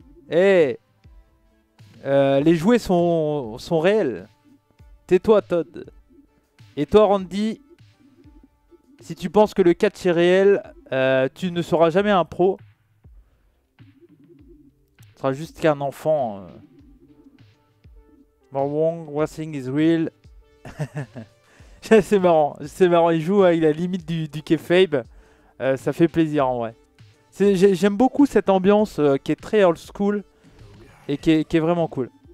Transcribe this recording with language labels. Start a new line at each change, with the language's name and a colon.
French: Eh, les jouets sont réels. Tais-toi, Todd. Et toi, Randy, si tu penses que le catch est réel, tu ne seras jamais un pro. Tu seras juste qu'un enfant.
English: Wrong, wrestling is real.
French: C'est marrant, il joue à la limite du kayfabe. Ça fait plaisir en vrai. J'aime beaucoup cette ambiance qui est très old school et qui est vraiment cool.